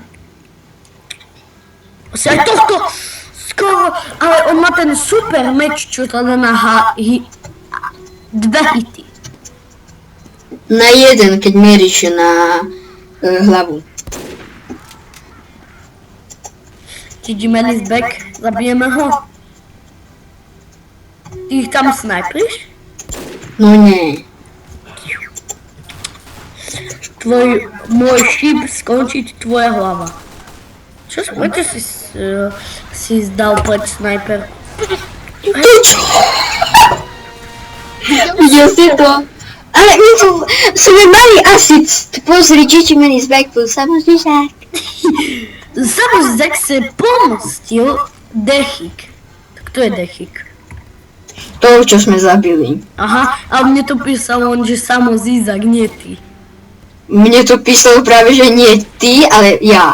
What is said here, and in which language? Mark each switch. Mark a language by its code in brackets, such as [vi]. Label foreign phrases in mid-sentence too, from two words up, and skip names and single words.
[sk] Asi aj tohto skoro, ale on má ten super meč, čo to dá na 2 hity. Na jeden, keď mieríš na hlavu. [en] GG man is back, [sk] zabijeme ho. Ty ich tam snajpriš? No nie. Môj šíp skončiť tvoja hlava. Prečo si zdal preč snajper? Čo? Videl si to? Ale my sme mali asi pozri, [en] GG man is back, [sk] bol samozrejme. Samozrejme se pomstil Dechik. Kto je Dechik? To, čo sme zabili. Aha, a mne to písal on, že samo Zizak, nie ty. Mne to písalo práve, že nie ty, ale ja.